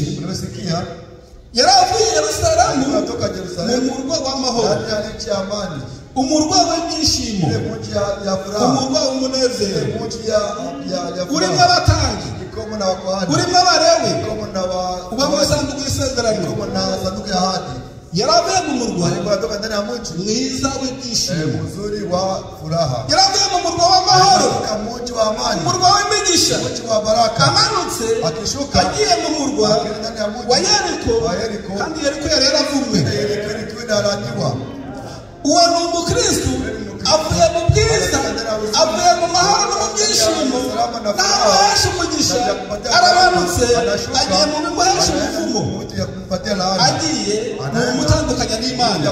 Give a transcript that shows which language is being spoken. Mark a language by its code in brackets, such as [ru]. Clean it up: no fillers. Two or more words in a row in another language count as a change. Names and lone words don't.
[rw] Yari avuye i Yerusalemu mu murwa w'amahoro, umurwa w'ibyishimo, umurwa w'umunezero, urimo abatambyi, urimo Abalewi, ubamo isanduku y'isezerano. Yari avuye mu murwa murwa [sw] Alikuwa ndani ya mji [rw] mwiza w'ibyishimo [sw] mzuri wa furaha. [rw] yaravuye mu murwa w'amahoro [sw] Katika mji wa amani, [rw] umurwa w'imigisha [sw] mji wa baraka. [rw] amanutse [sw] Akishuka [rw] agiye mu murwa [sw] ndani ya mji [rw] wa Yeriko kandi Yeriko yari yaravumwe [sw] ilikuwa inalaniwa. [rw] uwo ni umukristo avuye mu bwiza avuye mu mahoro no mu byishimo naho yashe umugisha arabanutse agiye mu bimuhesha umuvumo agiye mu mutandukanya n'Imana